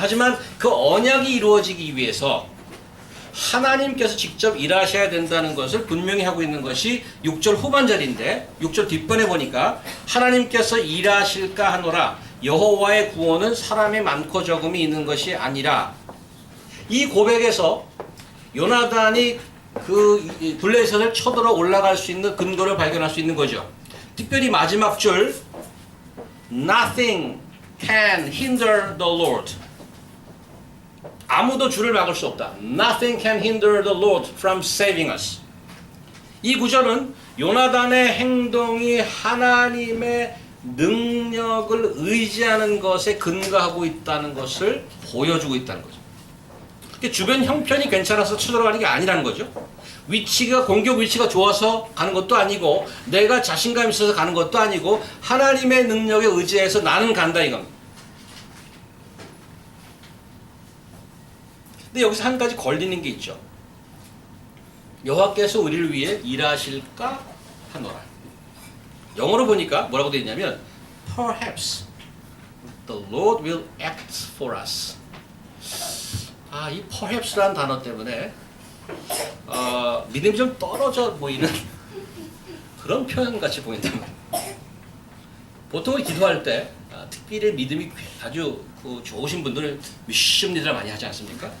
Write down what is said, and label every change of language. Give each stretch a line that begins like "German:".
Korean: 하지만 그 언약이 이루어지기 위해서 하나님께서 직접 일하셔야 된다는 것을 분명히 하고 있는 것이 6절 후반절인데 6절 뒷번에 보니까 하나님께서 일하실까 하노라 여호와의 구원은 사람의 많고 적음이 있는 것이 아니라 이 고백에서 요나단이 그 블레셋을 쳐들어 올라갈 수 있는 근거를 발견할 수 있는 거죠. 특별히 마지막 줄
English: Nothing can hinder the Lord.
Korean: 아무도 주를 막을 수 없다.
English: Nothing can hinder the Lord from saving us.
Korean: 이 구절은 요나단의 행동이 하나님의 능력을 의지하는 것에 근거하고 있다는 것을 보여주고 있다는 거죠. 주변 형편이 괜찮아서 쳐들어가는 게 아니라는 거죠. 공격 위치가 좋아서 가는 것도 아니고 내가 자신감 있어서 가는 것도 아니고 하나님의 능력에 의지해서 나는 간다 이겁니다. 근데 여기서 한 가지 걸리는 게 있죠. 여호와께서 우리를 위해 일하실까 하노라. 영어로 보니까 뭐라고 되어 있냐면
English: Perhaps the Lord will act for us.
Korean: 이 perhaps라는 단어 때문에 믿음이 좀 떨어져 보이는 그런 표현같이 보인단 말이에요. 보통은 기도할 때 특별히 믿음이 아주 좋으신 분들은 믿습니다를 많이 하지 않습니까?